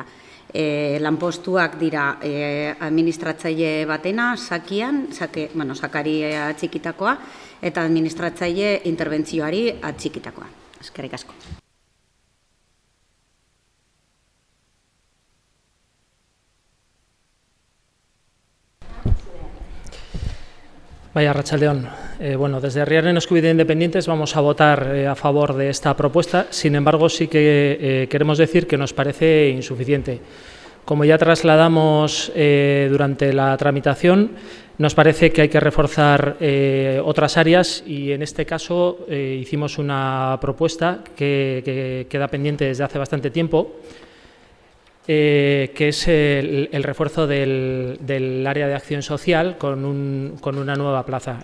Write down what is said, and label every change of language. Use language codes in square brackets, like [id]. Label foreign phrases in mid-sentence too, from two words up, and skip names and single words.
[eu] Lanpostuak dira administratzaile batena, sakari atxikitakoa, eta administratzaile interbentzioari atxikitakoa. Eskerrik asko. Bai, arratsaldeon. [es] Desde Herriaren Eskubide Independientes vamos a votar a favor de esta propuesta. Sin embargo, sí que queremos decir que nos parece insuficiente. Como ya trasladamos durante la tramitación, nos parece que hay que reforzar otras áreas y en este caso hicimos una propuesta que queda pendiente desde hace bastante tiempo, que es el refuerzo del área de acción social con una nueva plaza.